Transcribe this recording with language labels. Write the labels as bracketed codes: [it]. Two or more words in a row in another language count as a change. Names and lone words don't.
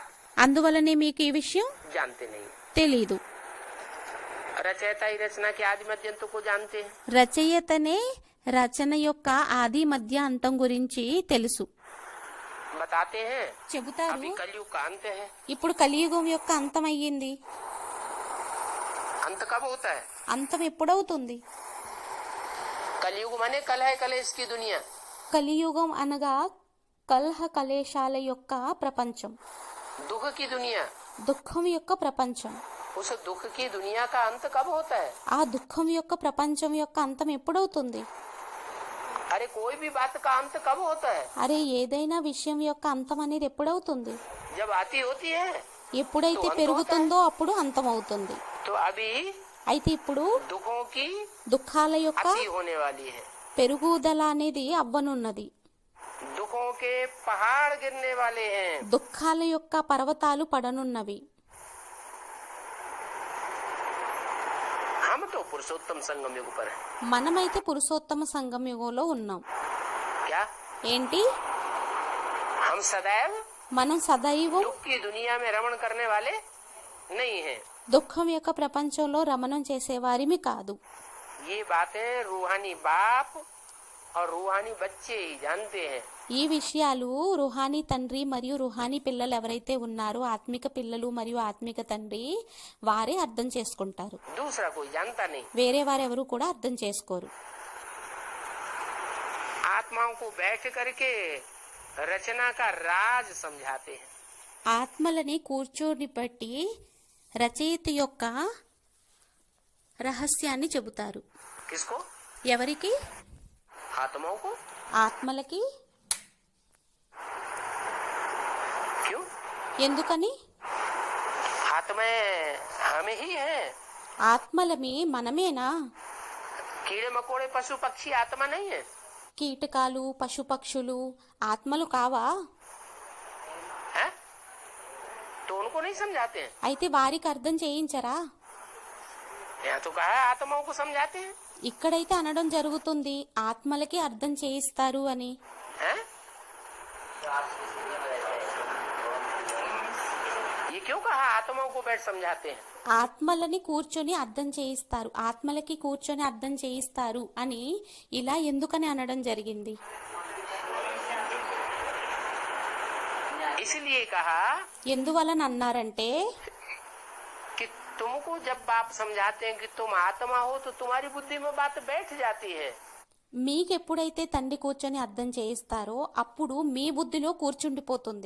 [te] అందువలనే మీకు ఈ విషయం [hi] जानते नहीं. [te] తెలీదు. [hi] रचयिता ही रचना के आदि मध्यंत को जानते हैं. [te] రచయితనే రచన యొక్క ఆది మధ్య అంతం గురించి తెలుసు, [hi] बताते हैं. [te] చెబుతారు. [hi] अभी कलयुग का अंत है. [te] ఇప్పుడు కలియుగం యొక్క అంతం అయ్యింది. [hi] अंत कब होता है? [te] అంతం ఎప్పుడవుతుంది? [hi] कलयुग माने कलह कलेश की दुनिया. [te] కలియుగం అనగా కలహ కలేశాల యొక్క ప్రపంచం, [hi] दुख की दुनिया. [te] దుఃఖం యొక్క ప్రపంచం. [hi] उस दुख की दुनिया का अंत कब होता है? [te] ఆ దుఃఖం యొక్క ప్రపంచం యొక్క అంతం ఎప్పుడవుతుంది? [hi] अरे कोई भी बात का अंत कब होता है? [te] అరే ఏదైనా విషయం యొక్క అంతం అనేది ఎప్పుడవుతుంది? [hi] जब आती होती है. [te] ఎప్పుడైతే పెరుగుతుందో అప్పుడు అంతం అవుతుంది. [hi] तो अभी [te] అయితే ఇప్పుడు [hi] दुखों की [te] దుఃఖాల యొక్క [hi] अति होने वाली है. [te] పెరుగుదల అనేది అవ్వనున్నది. [hi] दुखों के पहाड़ गिरने वाले हैं. [te] దుఃఖాల యొక్క పర్వతాలు పడనున్నవి. [hi] हम तो पुरुषोत्तम संगम युग पर हैं. [te] మనమైతే పురుషోత్తమ సంగమ యుగంలో ఉన్నాం. [hi] क्या [te] ఏంటి? [hi] हम सदैव [te] మనం సదైవం [hi] दुख की दुनिया में रमण करने वाले नहीं हैं. [te] దుఃఖం యొక్క ప్రపంచంలో రమణం చేసేవారిమి కాదు. [hi] ये बातें रूहानी बाप और रूहानी बच्चे ही जानते हैं. [te] ఈ విషయాలు రుహానీ తండ్రి మరియు రుహానీ పిల్లలు ఎవరైతే ఉన్నారో, ఆత్మిక పిల్లలు మరియు ఆత్మిక తండ్రి, వారే అర్థం చేసుకుంటారు. [hi] दूसरा कोई जानता नहीं. [te] వేరే వారెవరు కూడా అర్థం చేసుకోరు. [hi] आत्माओं को बैठ करके रचना का राज समझाते हैं. [te] ఆత్మలని కూర్చొని బట్టి రచయిత యొక్క రహస్యాన్ని చెబుతారు. [hi] किसको? [te] ఎవరికి? [hi] आत्माओं को. [te] ఆత్మలకి. [hi] क्यों? [te] ఎందుకని? [hi] आत्माएं हम ही हैं. [te] ఆత్మలమి మనమేనా? [hi] कीड़े मकोड़े पशु पक्षी आत्मा नहीं है. [te] కీటకాలు పశుపక్షులు ఆత్మలు కావా? [hi] हैं? तो उनको नहीं समझाते हैं. [te] అయితే వారికి అర్థం చేయించరా? [hi] यहाँ तो कहा है आत्माओं को समझाते हैं. [te] ఇక్కడైతే అనడం జరుగుతుంది ఆత్మలకి అర్థం చేయిస్తారు అని. [hi] हैं? ये क्यों कहा आत्माओं को बैठ समझाते हैं? [te] ఆత్మలని కూర్చొని అర్థం చేయిస్తారు, ఆత్మలకి కూర్చొని అర్థం చేయిస్తారు అని ఇలా ఎందుకని అనడం జరిగింది? [hi] इसलिए कहा [te] ఎందువలన అన్నారంటే, [hi] कि तुमको जब बाप समझाते हैं कि तुम आत्मा हो तो तुम्हारी बुद्धि में बात बैठ जाती है. [te] మీకెప్పుడైతే తండ్రి కూర్చొని అర్థం చేయిస్తారో అప్పుడు మీ బుద్ధిలో కూర్చుండిపోతుంది.